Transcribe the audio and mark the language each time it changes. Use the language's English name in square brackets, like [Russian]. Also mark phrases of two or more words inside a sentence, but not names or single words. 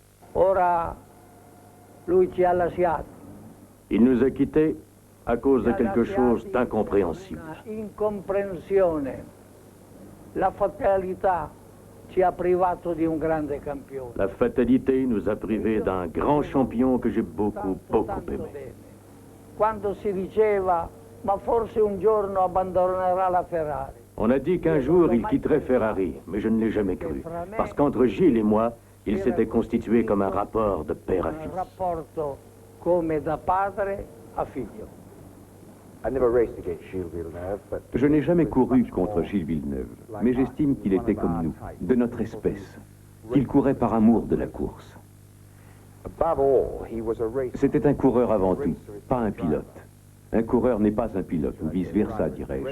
[Italian] Ora lui ci ha lasciati. [French] Il nous a quittés à cause de quelque chose d'incompréhensible. [Italian] Incomprensione. La fatalità ci ha privato di un grande campione. [French] La fatalité nous a privés d'un grand champion que j'ai beaucoup aimé. [Italian] Quando si diceva, ma forse un giorno abbandonerà la Ferrari. [French] On a dit qu'un jour il quitterait Ferrari, mais je ne l'ai jamais cru. Parce qu'entre Gilles et moi, il s'était constitué comme un rapport de père à fils. [Italian] Un rapporto come da padre a figlio. [French] Je n'ai jamais couru contre Gilles Villeneuve, mais j'estime qu'il était comme nous, de notre espèce, qu'il courait par amour de la course. C'était un coureur avant tout, pas un pilote. Un coureur n'est pas un pilote, ou vice-versa, dirais-je.